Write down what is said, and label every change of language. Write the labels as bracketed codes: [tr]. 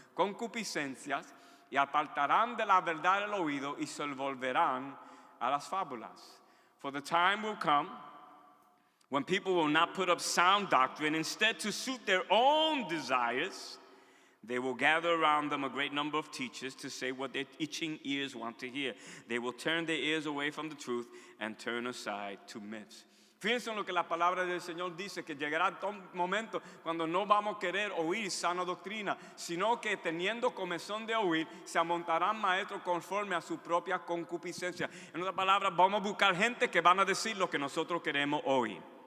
[es] Concupiscencias, y apartarán de la verdad el oído y se volverán a las fábulas. [en] For the time will come when people will not put up sound doctrine. Instead, to suit their own desires, they will gather around them a great number of teachers to say what their itching ears want to hear. They will turn their ears away from the truth and turn aside to myths. [es] Fíjense en lo que la palabra del Señor dice, que llegará un momento cuando no vamos a querer oír sana doctrina, sino que teniendo comezón de oír, se amontarán maestros conforme a su propia concupiscencia. En otras palabras, vamos a buscar gente que van a decir lo que nosotros queremos oír.